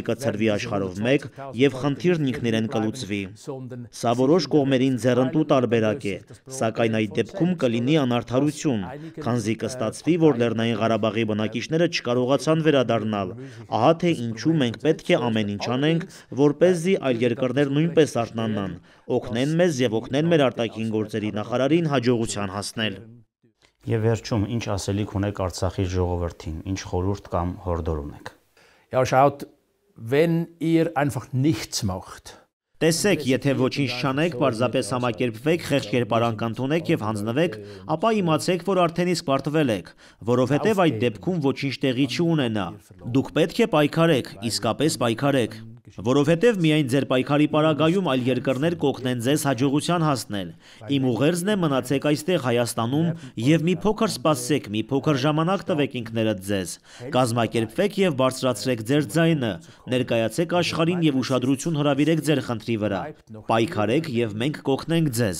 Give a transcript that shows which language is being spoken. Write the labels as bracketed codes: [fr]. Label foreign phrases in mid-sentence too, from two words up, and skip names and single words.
[hy] կցրվի աշխարհով մեկ եւ խնդիրն ինքներեն կլուծվի։ Սա որոշ կողմերին ձեռնտու տարբերակ է, սակայն այդ դեպքում կլինի անարդարություն, քանզի կստացվի, որ Լեռնային Ղարաբաղի բնակիչները չկարողացան վերադառնալ։ Ահա թե ինչու մենք պետք է ամեն ինչ անենք, որպեսզի այլ երկրներ նույնպես արթնանան, օգնեն մեզ եւ օգնեն մեր արտաքին գործերի նախարարին հաջողության հասնել։ Եվ վերջում, ինչ ասելիք ունեք Արցախի ժողովրդին, ինչ խորհուրդ կամ հորդոր ունեք։ [de] Ja, schaut, wenn ihr einfach nichts macht. [hy] Տեսեք, եթե ոչինչ չանեք, պարզապես համակերպվեք, խեղճ կերպարանք ընդունեք եւ հանձնվեք, ապա իմացեք, որ արդեն իսկ պարտվել եք, որովհետեւ այդ դեպքում ոչինչ տեղի չունենա։ Դուք պետք է պայքարեք, իսկապես պայքարեք, որովհետեւ միայն ձեր պայքարի պարագայում այլ երկրներ կօգնեն ձեզ հաջողության հասնել։ Իմ ուղերձն է մնացեք այստեղ Հայաստանում եւ մի փոքր սպասեք, մի փոքր ժամանակ տվեք ինքներդ ձեզ։ Կազմակերպվեք եւ բարձրացրեք ձեր ձայնը, ներկայացեք աշխարհին եւ ուշադրություն հրավիրեք ձեր խնդրի վրա։ Պայքարեք եւ մենք կօգնենք ձեզ։